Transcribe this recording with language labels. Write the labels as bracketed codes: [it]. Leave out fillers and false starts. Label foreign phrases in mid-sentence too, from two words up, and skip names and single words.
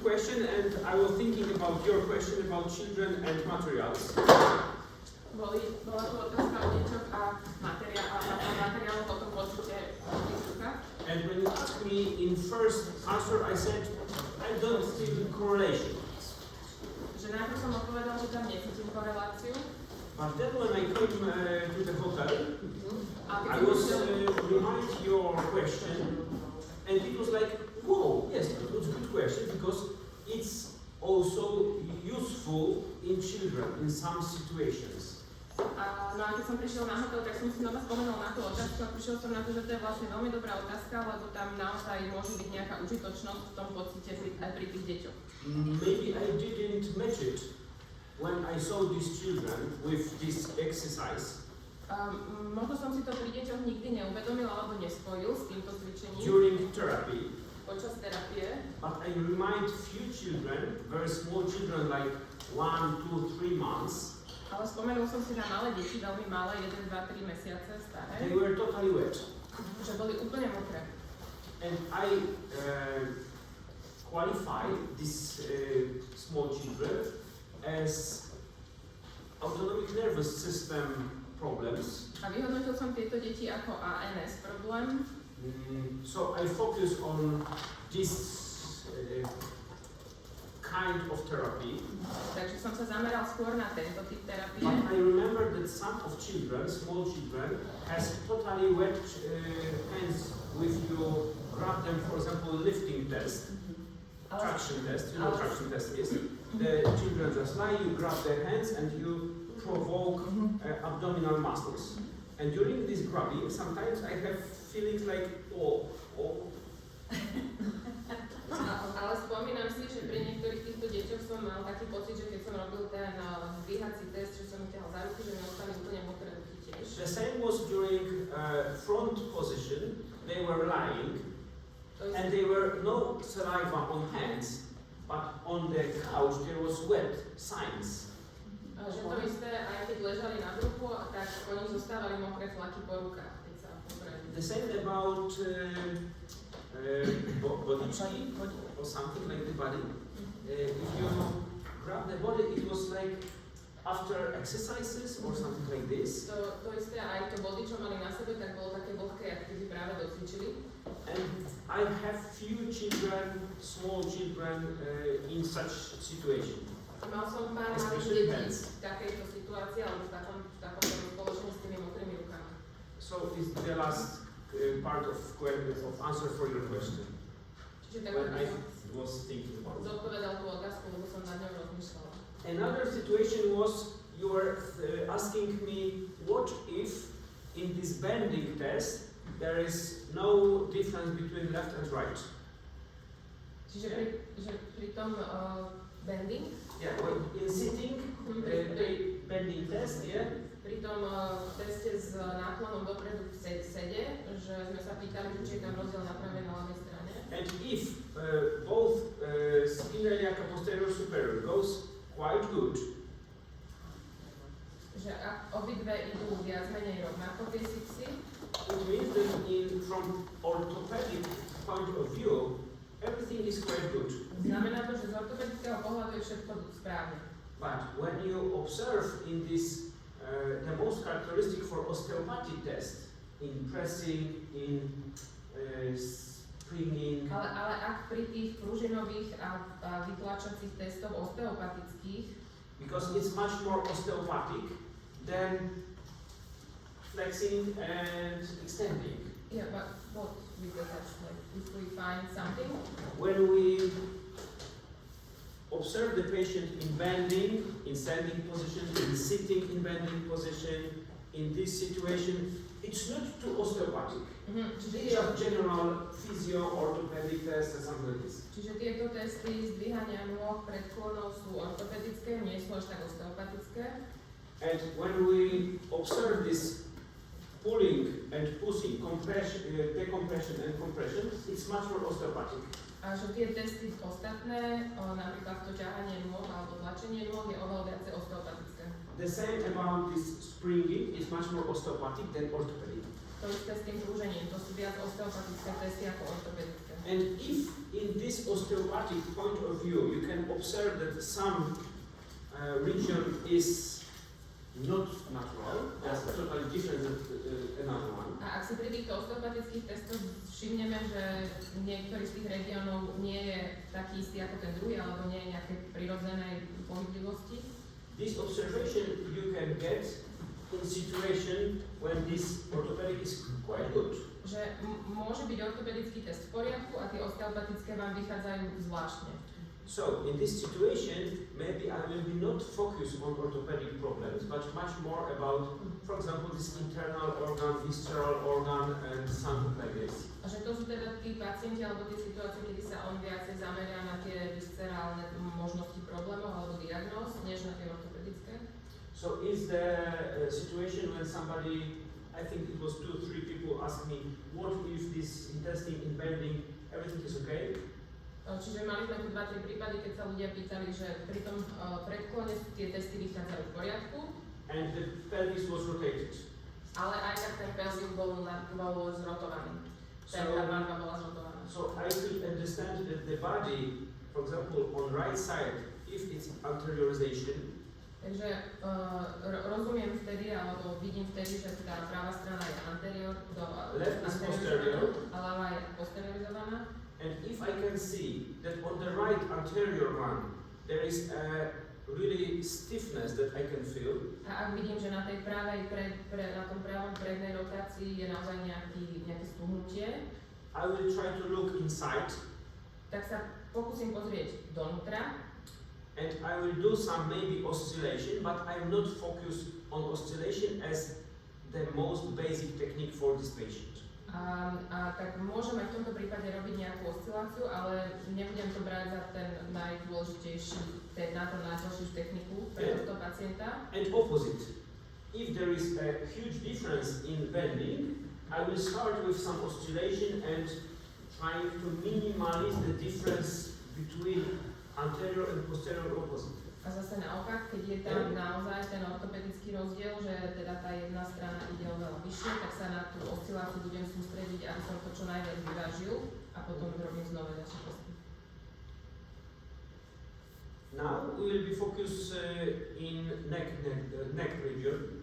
[en] question, and I was thinking about your question about children and materials. [sk] Bola tu otázka o deťoch a materiáloch, o tom pocite prístupa. [en] And when you asked me in first answer, I said, I don't feel correlation. [sk] Že najprv som odpovedal, že tam necítim koreláciu. [en] But then when I came to the hotel, I was remind your question, and it was like, whoa, yes, it was a good question, because it's also useful in children in some situations. [sk] No a keď som prišiel na hotel, tak som si znova spomenul na tú otázku a prišiel som na to, že to je vlastne veľmi dobrá otázka, lebo tam naozaj môže byť nejaká užitočnosť v tom pocite aj pri tých deťoch. [en] Maybe I didn't match it when I saw these children with this exercise. [sk] Možno som si to pri deťoch nikdy neuvedomil alebo nespojil s týmto cvičením. [en] During therapy. [sk] Počas terapie. [en] But I remind few children, very small children like 1, 2, 3 months. [sk] Ale spomenul som si na malé deti, veľmi malé, 1, 2, 3 mesiace staré. [en] They were totally wet. [sk] Že boli úplne mokré. [en] And I qualified these small children as autonomic nervous system problems. [sk] A vyhodnotil som tieto deti ako ANS problém. [en] So I focus on this kind of therapy. [sk] Takže som sa zameral skôr na tento typ terapie. [en] But I remember that some of children, small children, has totally wet hands with you grab them, for example, lifting test, traction test, you know traction test is. The children just lie, you grab their hands and you provoke abdominal muscles. And during this grabbing, sometimes I have feelings like, oh. [sk] Ale spomínam si, že pri niektorých týchto deťoch som mal taký pocit, že keď som robil ten zdvíhací test, že som ich ťahal za ruky, že mi ostali úplne mokré ruky tiež. [en] The same was during front position. They were lying, and there were no saliva on hands, but on the couch there was wet signs. [sk] Že to isté, aj keď ležali na bruchu, tak po nich zostávali mokré flaky po rukách, keď sa popreli. [en] The same about body or something like the body. If you grab the body, it was like after exercises or something like this. [sk] To isté, aj to body, čo mali na sebe, tak bolo také vlhké, ak keď práve docvičili. [en] And I have few children, small children, in such situation. [sk] Mal som pár malých detí v takejto situácii, alebo v takom spoločení s tými mokrými rukami. [en] So this is the last part of answer for your question. [sk] Čiže tak [en] when I was thinking about it. [sk] zodpovedal tú otázku, lebo som nad ňou rozmýšľala. [en] Another situation was you were asking me what if in this bending test there is no difference between left and right. [sk] Čiže pri tom bending? [en] Yeah, well, in sitting, bending test, yeah. [sk] Pri tom teste s náklonom dopredu v sede, že sme sa pýtali, či je tam rozdiel na pravej a ľavej strane. [en] And if both spinal iliaca posterior superior goes quite good, [sk] že ak obidve idú viac menej rovnako tie sixy, [en] it means that from orthopedic point of view, everything is quite good. [sk] Znamená to, že z ortopedického pohľadu je všetko správne. [en] But when you observe in this, the most characteristic for osteopathic test, in pressing, in springing. [sk] Ale ak pri tých pružinových a vytlačacích testoch osteopatických, [en] because it's much more osteopathic than flexing and extending. Yeah, but what with the test? Like, if we find something? When we observe the patient in bending, in standing position, in sitting in bending position, in this situation, it's not too osteopathic. These are general physio, orthopedic tests and something like this. [sk] Čiže tieto testy zdvíhania nôh predklonov sú ortopedické, nie sú až tak osteopatické. [en] And when we observe this pulling and pushing, compression, decompression and compression, it's much more osteopathic. [sk] A že tie testy ostatné, napríklad to ťahanie nôh alebo tlačenie nôh je oveľa viacej osteopatické. [en] The same about this springing is much more osteopathic than orthopedic. [sk] To isté s tým prúžením, to sú viac osteopatické testy ako ortopedické. [en] And if in this osteopathic point of view, you can observe that some region is not natural, that's totally different than another one. [sk] A ak si pri týchto osteopatických testoch všimneme, že niektorý z tých regiónov nie je taký istý ako ten druhý, alebo nie je nejaké prirodzenej pohyblivosti, [en] This observation you can get in situation when this orthopedic is quite good. [sk] že môže byť ortopedický test v poriadku a tie osteopatické vám vychádzajú zvláštne. [en] So, in this situation, maybe I will be not focused on orthopedic problems, but much more about, for example, this internal organ, visceral organ, and something like this. [sk] A že to sú teda tí pacienti alebo tie situácie, kedy sa on viacej zameria na tie viscerálne možnosti problémov alebo diagnóz, než na tie ortopedické. [en] So, is the situation when somebody, I think it was 2 or 3 people asked me, what if this intestine in bending, everything is okay? [sk] Čiže mali sme tu 2-3 prípady, keď sa ľudia pýtali, že pri tom predklone tie testy vychádzajú v poriadku. [en] And the pelvis was rotated. [sk] Ale aj tak ten pelvis bol zrotovaný. Tá barva bola zrotovaná. [en] So I could understand that the body, for example, on right side, if it's anteriorization, [sk] takže rozumiem vtedy, alebo vidím vtedy, že tá pravá strana je anterior, [en] left is posterior, [sk] a ľavá je posteriorizovaná. [en] and if I can see that on the right anterior one there is a really stiffness that I can feel, [sk] A ak vidím, že na tej pravej, na tom pravom prednej rotácii je naozaj nejaké stuhnutie, [en] I will try to look inside [sk] tak sa pokúsim pozrieť donútra. [en] and I will do some maybe oscillation, but I am not focused on oscillation as the most basic technique for this patient. [sk] A tak môžeme v tomto prípade robiť nejakú osciláciu, ale nebudem to brať za ten najdôležitejší, na to najdôležitejšiu techniku pre tohto pacienta. [en] And opposite, if there is a huge difference in bending, I will start with some oscillation and trying to minimize the difference between anterior and posterior opposite. [sk] A zase naopak, keď je tam naozaj ten ortopedický rozdiel, že teda tá jedna strana ide oveľa vyššie, tak sa na tú osciláciu budem sústrediť, aby som to čo najviac vyvážil a potom robím znova ďalšie testy. [en] Now we will be focused in neck region.